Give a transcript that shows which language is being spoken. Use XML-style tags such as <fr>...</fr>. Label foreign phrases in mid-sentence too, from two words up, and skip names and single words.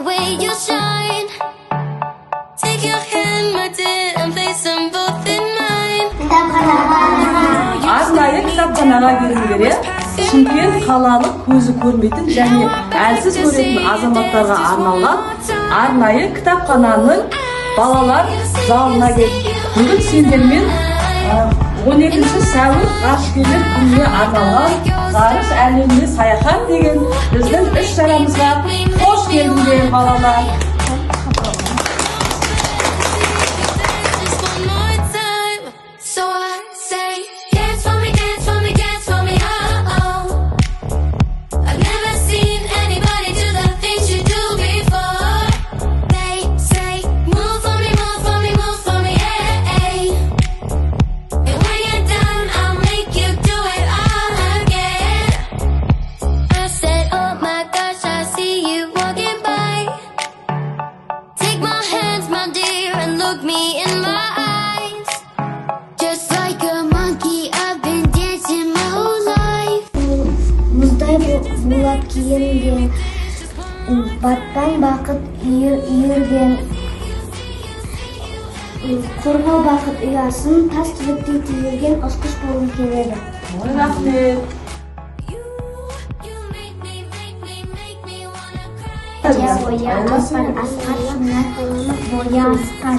<en>see you shine. Take your hand, my dear, and place them both in mine.</en> <kk>Arnайы кітапханаға келгендер Шымкент қалалық көзі көрмейтін және әлсіз көретін азаматтарға арналған арнайы кітапхананың балалар залына келді. Бүгін сендермен 12 сәуір ғарышкерлер күніне арналған ғарыш әлеміне саяхат деген біздің іс-шарамызға қош келдіңдер балалар.</kk> <en>So I say, dance for me, dance for me, dance for me, oh, oh. I've never seen anybody do the things you do before. They say, move for me, move for me, move for me, hey, hey. And when you're done, I'll make you do it all again. I said, oh my gosh, I see you walking by. Take my hands, my dear, and look me in my eyes. Just like a monkey, I've been dancing my whole life.</en> <kk>Мұздай болат киінген, баттан бақыт үйірген, қорғау бақыт ұясын тас түбектей түйілген ұшқыш болғым келеді. Ой, рахмет. Аспан асқарына боя асқан.</kk>